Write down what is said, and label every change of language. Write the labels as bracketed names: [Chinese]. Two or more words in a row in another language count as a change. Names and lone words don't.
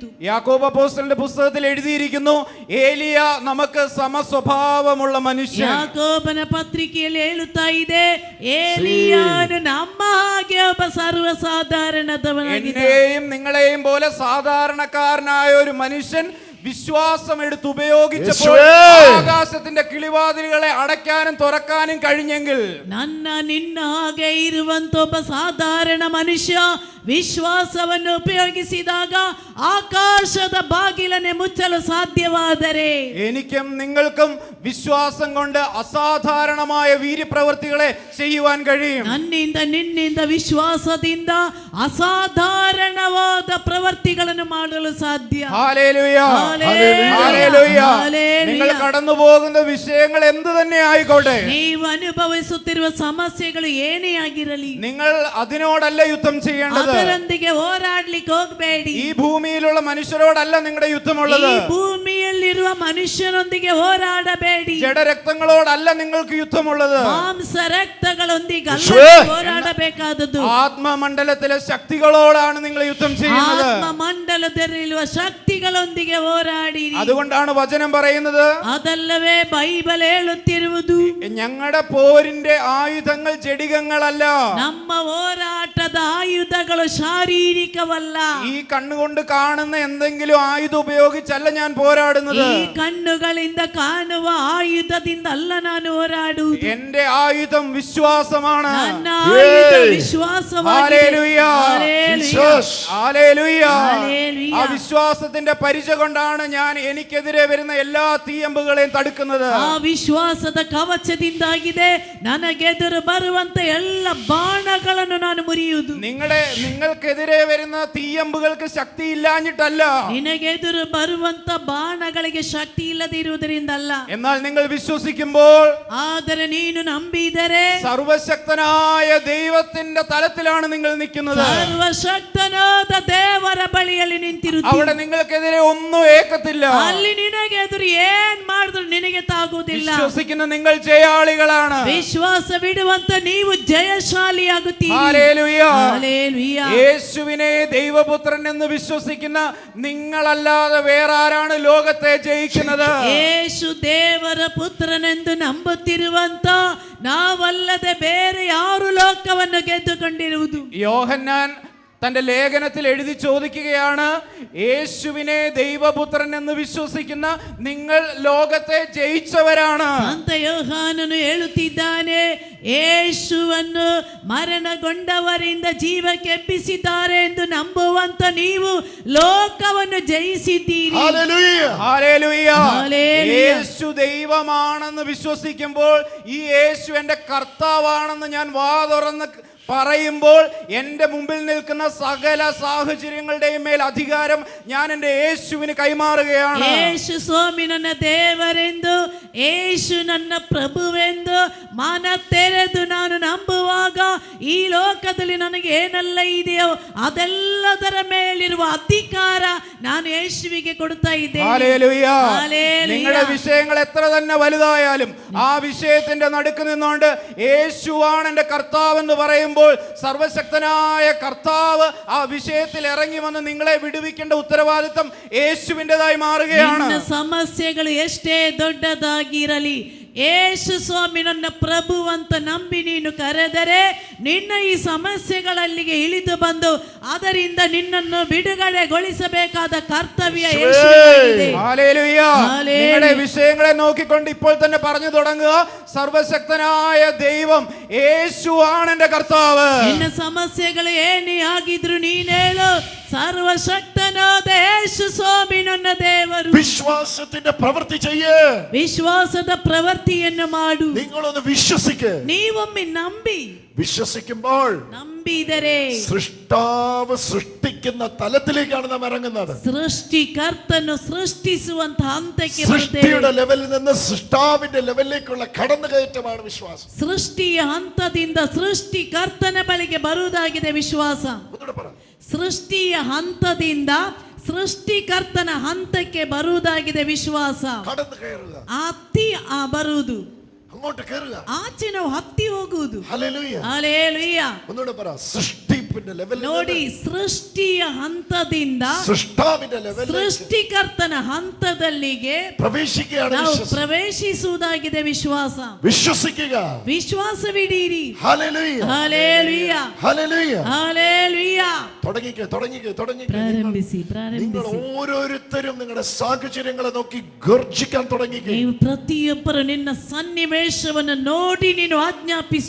[Malayalam] യാക്കോബ് അപ്പോസ്തലന്റെ പുസ്തകത്തിൽ എഴുതിയിരിക്കുന്നു, ഏലിയ നമുക്ക് സമസ്വഭാവമുള്ള മനുഷ്യൻ. [Kannada] ಯಾಕೋಬನ ಪತ್ರಿಕೆಯಲ್ಲಿ ಹೇಳುತ್ತಾ ಇದೆ, ಏಲಿಯಾನು ನಮ್ಮ ಹಾಗೆ ಒಬ್ಬ ಸರ್ವಸಾಧಾರಣದವನಾಗಿದ್ದ. [Malayalam] എന്നെയും നിങ്ങളെയും പോലെ സാധാരണക്കാരനായ ഒരു മനുഷ്യൻ വിശ്വാസം എടുത്ത് ഉപയോഗിച്ചപ്പോൾ ആകാശത്തിന്റെ കിളിവാതിലുകളെ അടയ്ക്കാനും തുറക്കാനും കഴിഞ്ഞെങ്കിൽ, [Kannada] ನನ್ನ ನಿನ್ನ ಹಾಗೆ ಇರುವಂತ ಒಬ್ಬ ಸಾಧಾರಣ ಮನುಷ್ಯ ವಿಶ್ವಾಸವನ್ನು ಉಪಯೋಗಿಸಿದಾಗ ಆಕಾಶದ ಬಾಗಿಲನ್ನೇ ಮುಚ್ಚಲು ಸಾಧ್ಯವಾದರೆ, [Malayalam] എനിക്കും നിങ്ങൾക്കും വിശ്വാസം കൊണ്ട് അസാധാരണമായ വീര്യപ്രവൃത്തികളെ ചെയ്യുവാൻ കഴിയും. [Kannada] ನನ್ನಿಂದ ನಿನ್ನಿಂದ ವಿಶ್ವಾಸದಿಂದ ಅಸಾಧಾರಣವಾದ ಪ್ರವೃತ್ತಿಗಳನ್ನು ಮಾಡಲು ಸಾಧ್ಯ. [Malayalam] ഹല്ലേലൂയ. ഹല്ലേലൂയ. ഹല്ലേലൂയ. ഹല്ലേലൂയ. നിങ്ങൾ കടന്നു പോകുന്ന വിഷയങ്ങൾ എന്ത് തന്നെ ആയിക്കോട്ടെ, [Kannada] ನೀವು ಅನುಭವಿಸುತ್ತಿರುವ ಸಮಸ್ಯೆಗಳು ಏನೇ ಆಗಿರಲಿ, [Malayalam] നിങ്ങൾ അതിനോടല്ല യുദ്ധം ചെയ്യേണ്ടത്. [Kannada] ಅದರೊಂದಿಗೆ ಹೋರಾಡ್ಲಿಕ್ಕೆ ಹೋಗಬೇಡಿ. [Malayalam] ഈ ഭൂമിയിലുള്ള മനുഷ്യരോടല്ല നിങ്ങളുടെ യുദ്ധമുള്ളത്. [Kannada] ಈ ಭೂಮಿಯಲ್ಲಿರುವ ಮನುಷ್ಯನೊಂದಿಗೆ ಹೋರಾಡಬೇಡಿ. [Malayalam] ജഡരക്തങ്ങളോടല്ല നിങ്ങൾക്ക് യുദ്ധമുള്ളത്. [Kannada] ಮಾಂಸ ರಕ್ತಗಳೊಂದಿಗೆ ಅಲ್ಲ ಹೋರಾಡಬೇಕಾದದ್ದು. [Malayalam] ആത്മമണ്ഡലത്തിലെ ശക്തികളോടാണ് നിങ്ങൾ യുദ്ധം ചെയ്യുന്നത്. [Kannada] ಆತ್ಮ ಮಂಡಲದಲ್ಲಿರುವ ಶಕ್ತಿಗಳೊಂದಿಗೆ ಹೋರಾಡಿ. [Malayalam] അതുകൊണ്ടാണ് വചനം പറയുന്നത്, [Kannada] ಅದಲ್ಲವೇ ಬೈಬಲ್ ಹೇಳುತ್ತಿರುವುದು, [Malayalam] ഞങ്ങളുടെ പോരിന്റെ ആയുധങ്ങൾ ജഡികങ്ങളല്ല. [Kannada] ನಮ್ಮ ಹೋರಾಟದ ಆಯುಧಗಳು ಶಾರೀರಿಕವಲ್ಲ. [Malayalam] ഈ കണ്ണുകൊണ്ട് കാണുന്ന എന്തെങ്കിലും ആയുധം ഉപയോഗിച്ചല്ല ഞാൻ പോരാടുന്നത്. [Kannada] ಈ ಕಣ್ಣುಗಳಿಂದ ಕಾಣುವ ಆಯುಧದಿಂದ ಅಲ್ಲ ನಾನು ಹೋರಾಡುವುದು. [Malayalam] എന്റെ ആയുധം വിശ്വാസമാണ്. [Kannada] ನನ್ನ ಆಯುಧ ವಿಶ್ವಾಸವಾಗಿದೆ. [Malayalam] ഹല്ലേലൂയ. ഹല്ലേലൂയ. ഹല്ലേലൂയ. ആ വിശ്വാസത്തിന്റെ പരിച കൊണ്ടാണ് ഞാൻ എനിക്കെതിരെ വരുന്ന എല്ലാ തീയമ്പുകളെയും തടുക്കുന്നത്. [Kannada] ಆ ವಿಶ್ವಾಸದ ಕವಚದಿಂದಾಗಿದೆ ನನಗೆದುರು ಬರುವಂತ ಎಲ್ಲ ಬಾಣಗಳನ್ನು ನಾನು ಮುರಿಯುವುದು. [Malayalam] നിങ്ങൾക്കെതിരെ വരുന്ന തീയമ്പുകൾക്ക് ശക്തി ഇല്ലാഞ്ഞിട്ടല്ല, [Kannada] ನಿನಗೆದುರು ಬರುವಂತ ಬಾಣಗಳಿಗೆ ಶಕ್ತಿ ಇಲ್ಲದಿರುವುದರಿಂದಲ್ಲ. [Malayalam] എന്നാൽ നിങ്ങൾ വിശ്വസിക്കുമ്പോൾ [Kannada] ಆದರೆ ನೀನು ನಂಬಿದರೆ [Malayalam] സർവശക്തനായ ദൈവത്തിന്റെ തലത്തിലാണ് നിങ്ങൾ നിൽക്കുന്നത്. [Kannada] ಸರ್ವಶಕ್ತನಾದ ದೇವರ ಬಳಿಯಲ್ಲಿ ನಿಂತಿರುತ್ತೀ. [Malayalam] അവിടെ നിങ്ങൾക്കെതിരെ ഒന്നും ഏക്കത്തില്ല. [Kannada] ಅಲ್ಲಿ ನಿನಗೆದುರು ಏನ್ ಮಾಡಿದ್ರು ನಿನಗೆ ತಾಗುವುದಿಲ್ಲ. [Malayalam] വിശ്വസിക്കുന്ന നിങ്ങൾ ജയാളികളാണ്. [Kannada] ವಿಶ್ವಾಸವಿಡುವಂತ ನೀವು ಜಯಶಾಲಿಯಾಗುತ್ತೀರಿ. [Malayalam] ഹല്ലേലൂയ. ഹല്ലേലൂയ. യേശുവിനെ ദൈവപുത്രൻ എന്ന് വിശ്വസിക്കുന്ന നിങ്ങളല്ലാതെ വേറെ ആരാണ് ലോകത്തെ ജയിക്കുന്നത്? [Kannada] ಯೇಸು ದೇವರ ಪುತ್ರನೆಂದು ನಂಬುತ್ತಿರುವಂತ ನಾವಲ್ಲದೆ ಬೇರೆ ಯಾರು ಲೋಕವನ್ನು ಗೆದ್ದುಕೊಂಡಿರುವುದು? [Malayalam] യോഹന്നാൻ തന്റെ ലേഖനത്തിൽ എഴുതി ചോദിക്കുകയാണ്, യേശുവിനെ ദൈവപുത്രൻ എന്ന് വിശ്വസിക്കുന്ന നിങ്ങൾ ലോകത്തെ ജയിച്ചവരാണ്. [Kannada] ಸಂತ ಯೋಹಾನನು ಹೇಳುತ್ತಿದ್ದಾನೆ, ಯೇಸುವನ್ನು ಮರಣಗೊಂಡವರಿಂದ ಜೀವಕ್ಕೆ ಎಬ್ಬಿಸಿದ್ದಾರೆ ಎಂದು ನಂಬುವಂತ ನೀವು ಲೋಕವನ್ನು ಜಯಿಸಿದ್ದೀರಿ. [Malayalam] Hallelujah. ഹല്ലേലൂയ. ഹല്ലേലൂയ. യേശു ദൈവമാണെന്ന് വിശ്വസിക്കുമ്പോൾ ഈ യേശു എൻ്റെ കർത്താവാണെന്ന് ഞാൻ വാ തുറന്ന് പറയുമ്പോൾ എൻ്റെ മുമ്പിൽ നിൽക്കുന്ന സകല സാഹചര്യങ്ങളുടെയും മേൽ അധികാരം ഞാൻ എൻ്റെ യേശുവിന് കൈമാറുകയാണ്. [Kannada] ಯೇಸು ಸ್ವಾಮಿ ನನ್ನ ದೇವರೆಂದು, ಯೇಸು ನನ್ನ ಪ್ರಭುವೆಂದು ಮನ ತೆರೆದು ನಾನು ನಂಬುವಾಗ ಈ ಲೋಕದಲ್ಲಿ ನನಗೆ ಏನೆಲ್ಲ ಇದೆಯೋ ಅದೆಲ್ಲದರ ಮೇಲಿರುವ ಅಧಿಕಾರ ನಾನು യേശുവിಗೆ ಕೊಡ್ತಾ ಇದ್ದೇನೆ. [Malayalam] ഹല്ലേലൂയ. ഹല്ലേലൂയ. നിങ്ങളുടെ വിഷയങ്ങൾ എത്ര തന്നെ വലുതായാലും ആ വിഷയത്തിന്റെ നടുക്ക് നിന്നുകൊണ്ട് യേശുവാണ് എൻ്റെ കർത്താവ് എന്ന് പറയുമ്പോൾ സർവശക്തനായ കർത്താവ് ആ വിഷയത്തിൽ ഇറങ്ങി വന്ന് നിങ്ങളെ വിടുവിക്കേണ്ട ഉത്തരവാദിത്തം യേശുവിൻ്റെതായി മാറുകയാണ്. [Kannada] ನಿನ್ನ ಸಮಸ್ಯೆಗಳು ಎಷ್ಟೇ ದೊಡ್ಡದಾಗಿರಲಿ, ಯೇಸು ಸ್ವಾಮಿ ನನ್ನ ಪ್ರಭು ಅಂತ ನಂಬಿ ನೀನು ಕರೆದರೆ ನಿನ್ನ ಈ ಸಮಸ್ಯೆಗಳಲ್ಲಿಗೆ ಇಳಿದು ಬಂದು ಅದರಿಂದ ನಿನ್ನನ್ನು ಬಿಡುಗಡೆಗೊಳಿಸಬೇಕಾದ ಕರ್ತವ್ಯ ಯೇಸುವಿಗಿದೆ. [Malayalam] ഹല്ലേലൂയ. ഹല്ലേലൂയ. നിങ്ങളുടെ വിഷയങ്ങളെ നോക്കിക്കൊണ്ട് ഇപ്പോൾ തന്നെ പറഞ്ഞു തുടങ്ങുക, സർവശക്തനായ ദൈവം യേശുവാണ് എൻ്റെ കർത്താവ്. [Kannada] ನಿನ್ನ ಸಮಸ್ಯೆಗಳು ಏನೇ ಆಗಿದ್ರು ನೀನು ಹೇಳು, ಸರ್ವಶಕ್ತನಾದ ಯೇಸು ಸ್ವಾಮಿ ನನ್ನ ದೇವರು. [Malayalam] വിശ്വാസത്തിന്റെ പ്രവൃത്തി ചെയ്യ്. [Kannada] ವಿಶ್ವಾಸದ ಪ್ರವೃತ್ತಿಯನ್ನು ಮಾಡು. [Malayalam] നിങ്ങളൊന്ന് വിശ്വസിക്ക്. [Kannada] ನೀವೊಮ್ಮೆ ನಂಬಿ, [Malayalam] വിശ്വസിക്കുമ്പോൾ [Kannada] ನಂಬಿದರೆ [Malayalam] സൃഷ്ടാവ് സൃഷ്ടിക്കുന്ന തലത്തിലേക്കാണ് നാം ഇറങ്ങുന്നത്. [Kannada] സൃഷ്ടികರ್ತನು ಸೃಷ್ಟಿಸುವಂತ ಹಂತಕ್ಕೆ [Malayalam] സൃഷ്ടിയുടെ [Kannada] ಬರ್ತೇವೆ. [Malayalam] ലെവലിൽ നിന്ന് സൃഷ്ടാവിന്റെ ലെവലിലേക്കുള്ള കടന്നുകയറ്റമാണ് വിശ്വാസം. [Kannada] ಸೃಷ್ಟಿಯ ಹಂತದಿಂದ ಸೃಷ್ಟಿಕರ್ತನ ಬಳಿಗೆ ಬರುವುದಾಗಿದೆ ವಿಶ್ವಾಸ. [Malayalam] ഒന്നുകൂടെ പറ. [Kannada] ಸೃಷ್ಟಿಯ ಹಂತದಿಂದ ಸೃಷ್ಟಿಕರ್ತನ ಹಂತಕ್ಕೆ ಬರುವುದಾಗಿದೆ ವಿಶ್ವಾಸ. [Malayalam] കടന്നു കയറുക, [Kannada] ಹತ್ತಿ ಬರುವುದು, [Malayalam] അങ്ങോട്ട് കയറുക. [Kannada] ಆಚೆ ನಾವು ಹತ್ತಿ ಹೋಗುವುದು. [Malayalam] ഹല്ലേലൂയ. [Kannada] ಹಲ್ಲೇಲೂಯ. [Malayalam] ഒന്നുകൂടെ പറ. സൃഷ്ടിപ്പിന്റെ ലെവലിൽ [Kannada] ನೋಡಿ, ಸೃಷ್ಟಿಯ ಹಂತದಿಂದ [Malayalam] സൃഷ്ടാവിന്റെ ലെവലിൽ [Kannada] ಸೃಷ್ಟಿಕರ್ತನ ಹಂತದಲ್ಲಿಗೆ [Malayalam] പ്രവേശിക്കുകയാണ് [Kannada] ನಾವು [Malayalam] വിശ്വാസം. [Kannada] ಪ್ರವೇಶಿಸುವುದಾಗಿದೆ ವಿಶ್ವಾಸ. [Malayalam] വിശ്വസിക്കുക. [Kannada] വിശ്വാസವಿಡೀರಿ. [Malayalam] ഹല്ലേലൂയ. ഹല്ലേലൂയ. ഹല്ലേലൂയ. ഹല്ലേലൂയ. തുടങ്ങിക്കേ. [Kannada] ಪ್ರಾರಂಭಿಸಿ, [Malayalam] നിങ്ങൾ [Kannada] ಪ್ರಾರಂಭಿಸಿ. [Malayalam] ഓരോരുത്തരും നിങ്ങളുടെ സാഹചര്യങ്ങളെ നോക്കി ഗർജിക്കാൻ തുടങ്ങിക്കേ. [Kannada] ನೀವು ಪ್ರತಿಯೊಬ್ಬರು ನಿನ್ನ ಸನ್ನಿವೇಶವನ್ನು ನೋಡಿ ನೀನು ಆಜ್ಞಾಪಿಸು.